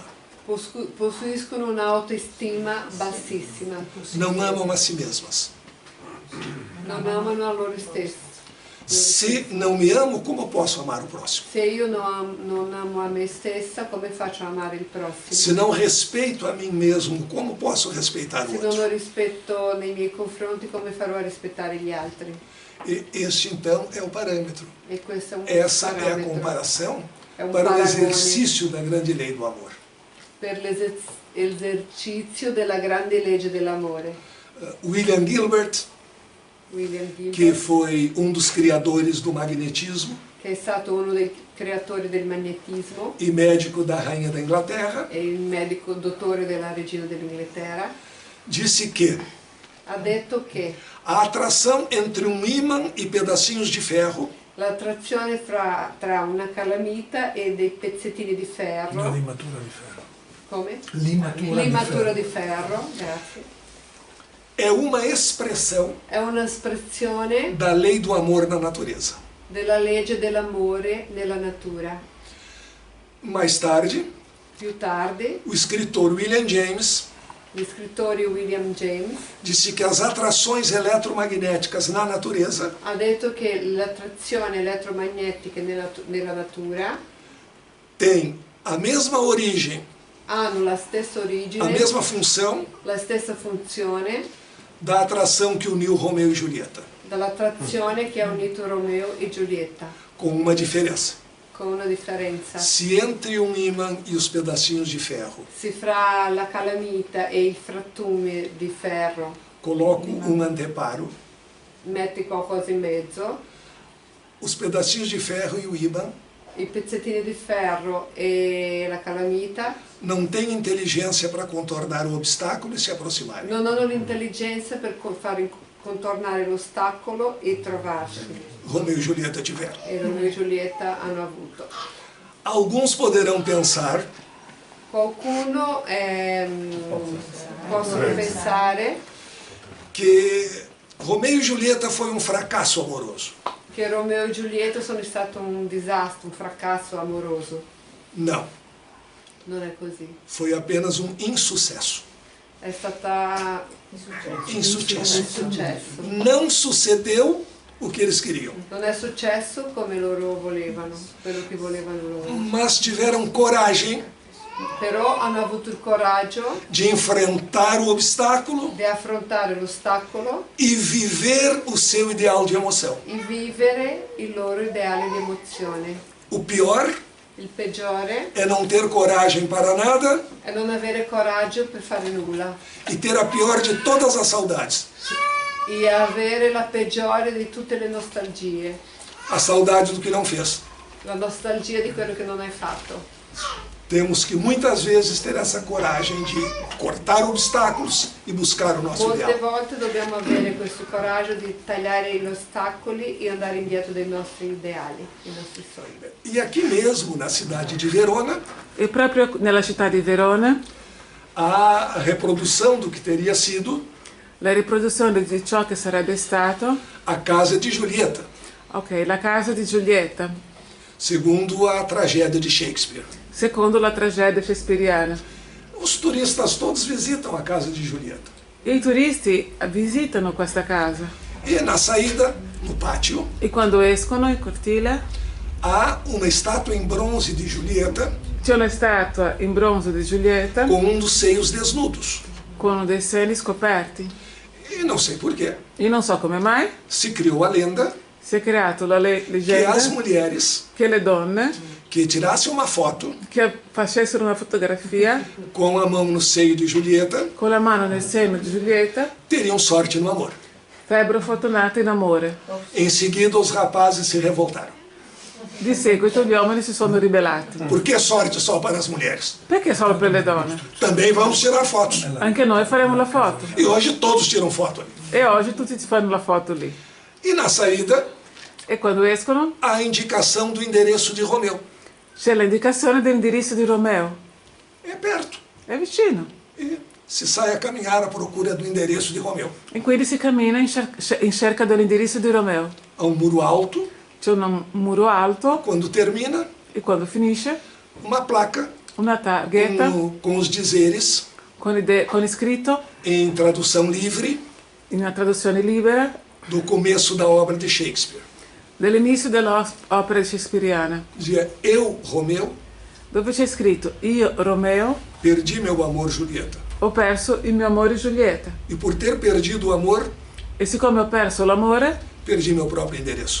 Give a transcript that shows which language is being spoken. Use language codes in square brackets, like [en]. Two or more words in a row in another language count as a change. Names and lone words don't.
[it] possuiscono un'autostima bassissima, [pt] não amam a si mesmas. [it] non amano a loro stessi. [pt] Se não me amo, como posso amar o próximo? [it] Se io non amo a me stessa, come faccio a amare il [pt] Se [it] prossimo? [pt] não respeito a mim mesmo, como posso respeitar o [it] Se non ho [pt] outro? [it] rispetto nei miei confronti, come farò a rispettare gli altri? [pt] E este então é o parâmetro. [it] E questo è un [pt] Essa é a [it] parametro [pt] comparação É um para o [it] paragone. [pt] exercício da grande lei do amor. [it] per l'esercizio della grande legge dell'amore. [pt] William Gilbert, [it] William [pt] que [it] Gilbert, [pt] foi dos criadores do magnetismo [it] che è stato uno dei creatori del magnetismo [pt] e médico da Rainha da Inglaterra, [it] e il medico dottore della regina dell'Inghilterra, [pt] disse que [it] ha detto che [pt] a atração entre ímã e pedacinhos de ferro [it] l'attrazione tra una calamita e dei pezzettini di ferro, limatura di ferro. come? Limatura, Limatura di ferro, grazie. [pt] é uma expressão [it] È un'espressione [pt] da lei do amor na natureza. [it] della legge dell'amore nella natura. [pt] Mais tarde, [it] Più tardi, [pt] o escritor William James [it] gli scrittori William James [pt] disse que as atrações eletromagnéticas na natureza [it] ha detto che le attrazioni elettromagnetiche nella natura [pt] têm a mesma origem, [it] hanno la stessa [pt] a [it] origine, [pt] mesma função [it] la stessa funzione [pt] da atração que uniu Romeu e Julieta, [it] dall'attrazione che ha unito Romeo e Giulietta, [pt] com uma diferença. [it] con una differenza. [pt] Se entre ímã e os pedacinhos de ferro [it] Se fra la calamita e il frattume di ferro [pt] coloco anteparo, [it] metti qualcosa in mezzo, [pt] os pedacinhos de ferro e o ímã [it] i pezzettini di ferro e la calamita [pt] não têm inteligência para contornar o obstáculo e se aproximarem. [it] non hanno l'intelligenza per far contornare l'ostacolo e trovarsi. [pt] Romeu e Julieta tiveram. [it] E Romeo e Giulietta hanno avuto. [pt] Alguns poderão pensar [it] Qualcuno possono pensare [pt] que Romeu e Julieta foi fracasso amoroso. [it] che Romeo e Giulietta sono stato un disastro, un fracasso amoroso. [pt] Não, [it] Non è così. [pt] foi apenas insucesso. [it] È stata [pt] Insucesso. [it] successo. [pt] Não sucedeu o que eles queriam, [it] Non è successo come loro volevano, quello che volevano loro. [pt] mas tiveram coragem [it] Però hanno avuto il coraggio [pt] de enfrentar o obstáculo [it] di affrontare l'ostacolo [pt] e viver o seu ideal de emoção. [it] e vivere il loro ideale di emozione. [pt] O pior [it] Il peggiore [pt] é não ter coragem para nada [it] è non avere coraggio per fare nulla [pt] e ter a pior de todas as saudades. [it] e avere la peggiore di tutte le nostalgie, [pt] A saudade do que não fez. [it] la nostalgia di quello che non hai fatto. [pt] Temos que muitas vezes ter essa coragem de cortar obstáculos e buscar o nosso [it] Molte [pt] ideal. [it] volte dobbiamo avere questo coraggio di tagliare gli ostacoli e andare indietro dai nostri ideali, dai nostri sogni. [pt] E aqui mesmo, na cidade de Verona, [it] E proprio nella città di Verona, [pt] há a reprodução do que teria sido [it] la riproduzione di ciò che sarebbe stato, [pt] a casa de Julieta, [it] ok, la casa di Giulietta, [pt] segundo a tragédia de Shakespeare. [it] secondo la tragedia shakespeariana. [pt] Os turistas todos visitam a casa de Julieta. [it] E i turisti visitano questa casa [pt] E na saída, no pátio, [it] e quando escono in cortile [pt] há uma estátua em bronze de Julieta [it] c'è una statua in bronzo di Giulietta [pt] com dos seios desnudos. [it] con uno dei seni scoperti. [pt] E não sei porquê. [it] Io non so come mai [pt] Se criou a lenda [it] si è creato la [pt] que [it] leggenda [pt] as mulheres [it] che le donne [pt] que tirassem uma foto [it] che facessero una fotografia [pt] com a mão no seio de Julieta [it] con la mano nel seno di Giulietta [pt] teriam sorte no amor. [it] sarebbero fortunate in amore. [pt] Em seguida, os rapazes se revoltaram. [it] Di seguito gli uomini si sono ribellati. [pt] Por que sorte só para as mulheres? [it] Perché solo per le donne? [pt] Também vamos tirar fotos. [it] Anche noi faremo la foto. [pt] E hoje todos tiram foto ali. [it] E oggi tutti ci fanno la foto lì. [pt] E na saída, [it] E quando escono [pt] a indicação do endereço de Romeu. [it] c'è l'indicazione dell'indirizzo di Romeo. [pt] É perto. [it] È vicino. [pt] E se sai a caminhar à procura do endereço de Romeu. [it] E quindi si cammina in cerca dell'indirizzo di Romeo. [pt] Há um muro alto. [it] C'è un muro alto [pt] Quando termina, [it] e quando finisce [pt] uma placa [it] una targhetta [pt] com os dizeres [it] con scritto [pt] em tradução livre [it] in una traduzione libera [pt] do começo da obra de Shakespeare. [it] dell'inizio dell'opera shakespeariana, [pt] Dizia: eu, Romeu, [it] dove c'è scritto io, Romeo, [pt] perdi meu amor, Julieta. [it] ho perso il mio amore Giulietta [pt] E por ter perdido o amor, [it] e siccome ho perso l'amore [pt] perdi meu próprio endereço.